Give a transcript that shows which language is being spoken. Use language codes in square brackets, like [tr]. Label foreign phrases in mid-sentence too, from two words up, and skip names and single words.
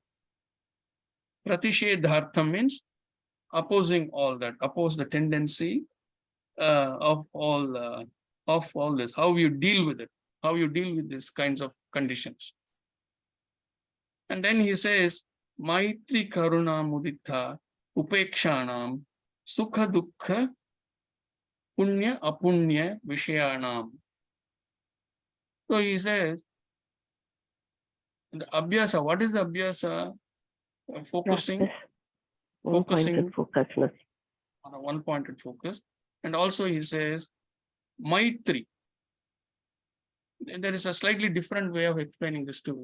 [en] Pratishedhartham means opposing all that, oppose the tendency of all this, how you deal with it, how you deal with these kinds of conditions. And then he says, [sa] मैत्री करुणा मुदिता उपेक्षाणां सुख दुःख पुण्य अपुण्य विषयाणाम्. [en] So he says, the Abhyasa, what is the Abhyasa? Focusing. Practice. One-pointed focusness. On a one-pointed focus. And also he says, Maitri. There is a slightly different way of explaining this too.